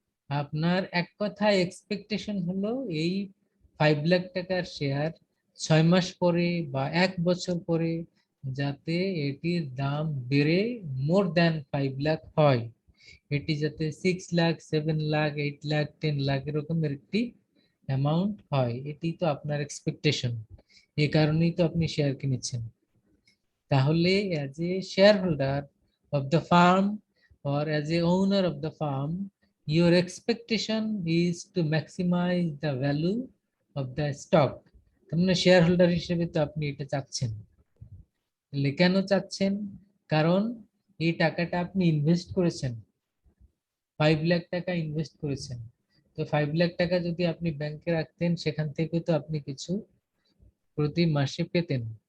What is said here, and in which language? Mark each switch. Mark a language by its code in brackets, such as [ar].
[bn] আপনার এক কথায় এক্সপেকটেশন হলো এই 5 লাখ টাকার শেয়ার 6 মাস পরে বা 1 বছর পরে যাতে এটির দাম বেড়ে মোর দ্যান 5 লাখ হয়, এটি যাতে 6 লাখ, 7 লাখ, 8 লাখ, 10 লাখ এরকমের একটি অ্যামাউন্ট হয়, এটি তো আপনার এক্সপেকটেশন। এই কারণেই তো আপনি শেয়ার কিনেছেন। তাহলে [en] As a share holder of the farm or as a owner of the farm, your expectation is to maximize the value of the stock. [bn] তার মানে শেয়ার হোল্ডার হিসেবে তো আপনি এটা চাচ্ছেন। তাহলে কেন চাচ্ছেন? কারণ এই টাকাটা আপনি ইনভেস্ট করেছেন, 5 লাখ টাকা ইনভেস্ট করেছেন। তো 5 লাখ টাকা যদি আপনি ব্যাংকে রাখতেন, সেখান থেকে তো আপনি কিছু প্রতি মাসে পেতেন।